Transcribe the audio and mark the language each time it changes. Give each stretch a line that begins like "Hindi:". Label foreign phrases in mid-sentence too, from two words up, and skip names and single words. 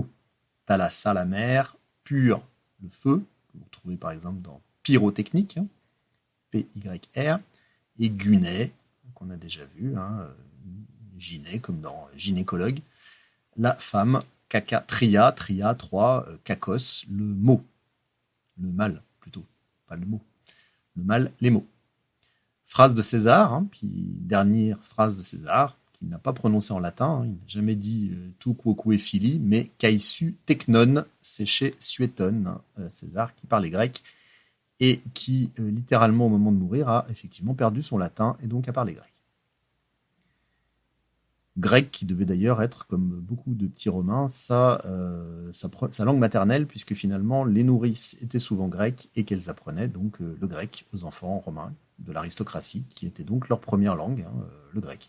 French: Thalassa, la mer, pur, le feu, que vous trouvez par exemple dans pyrotechnique, P-Y-R, et gunet, qu'on a déjà vu, gyné, comme dans gynécologue, la femme,
Greek: κακὰ τρία,
French: tria, trois, kakos, le mot, le mal plutôt, pas le mot, le mal, les mots. Phrase de César, puis dernière phrase de César, qu'il n'a pas prononcé en latin, il n'a jamais dit
Latin: tout quoque et fili,
French: mais
Greek: καὶ σύ τέκνον,
French: c'est chez Suétone, César qui parlait grec, et qui littéralement au moment de mourir a effectivement perdu son latin et donc a parlé grec. Grec qui devait d'ailleurs être, comme beaucoup de petits romains, sa langue maternelle, puisque finalement les nourrices étaient souvent grecques et qu'elles apprenaient donc le grec aux enfants romains de l'aristocratie, qui était donc leur première langue, le grec.